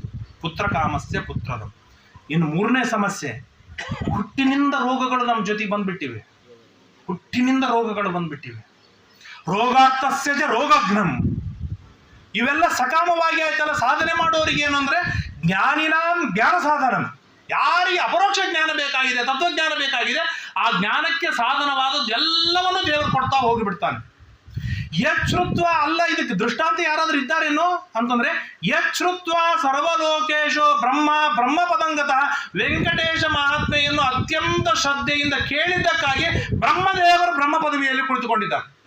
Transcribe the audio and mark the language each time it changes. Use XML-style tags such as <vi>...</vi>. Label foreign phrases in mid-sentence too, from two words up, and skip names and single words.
<sa>ಪುತ್ರಕಾಮಸ್ಯ ಪುತ್ರದಂ.</sa> <kn>ಇನ್ನು 3ನೇ ಸಮಸ್ಯೆ, ಹುಟ್ಟಿನಿಂದ ರೋಗಗಳು ನಮ್ಮ ಜೊತೆಗೆ ಬಂದ್ಬಿಟ್ಟಿವೆ. ಹುಟ್ಟಿನಿಂದ ರೋಗಗಳು ಬಂದ್ಬಿಟ್ಟಿವೆ.</kn> <sa>ರೋಗಾತ್ತಸ್ಯ ರೋಗಘ್ನಂ.</sa> <kn>ಇವೆಲ್ಲ ಸಕಾಮವಾಗಿ ಆಯ್ತಲ್ಲ. ಸಾಧನೆ ಮಾಡೋರಿಗೆ ಏನು ಅಂದ್ರೆ,</kn> <sa>ಜ್ಞಾನಿನಾಂ ಜ್ಞಾನ ಸಾಧನಂ,</sa> <kn>ಯಾರಿಗೆ ಅಪರೋಕ್ಷ ಜ್ಞಾನ ಬೇಕಾಗಿದೆ, ತತ್ವಜ್ಞಾನ ಬೇಕಾಗಿದೆ, ಆ ಜ್ಞಾನಕ್ಕೆ ಸಾಧನವಾದದ್ದು ಎಲ್ಲವನ್ನೂ ದೇವರು ಕೊಡ್ತಾ ಹೋಗಿಬಿಡ್ತಾನೆ. ಯಚ್ಛ್ರುತ್ವ, ಅಲ್ಲ ಇದಕ್ಕೆ ದೃಷ್ಟಾಂತ ಯಾರಾದ್ರೂ ಇದ್ದಾರೇನೋ ಅಂತಂದ್ರೆ,</kn> <sa>ಯಚ್ಛ್ರುತ್ವ ಸರ್ವಲೋಕೇಶೋ ಬ್ರಹ್ಮ ಪದಂಗತ,</sa> <kn>ವೆಂಕಟೇಶ ಮಹಾತ್ಮೆಯನ್ನು ಅತ್ಯಂತ ಶ್ರದ್ಧೆಯಿಂದ ಕೇಳಿದ್ದಕ್ಕಾಗಿ ಬ್ರಹ್ಮದೇವರು ಬ್ರಹ್ಮ ಪದವಿಯಲ್ಲಿ ಕುಳಿತುಕೊಂಡಿದ್ದಾರೆ.</kn>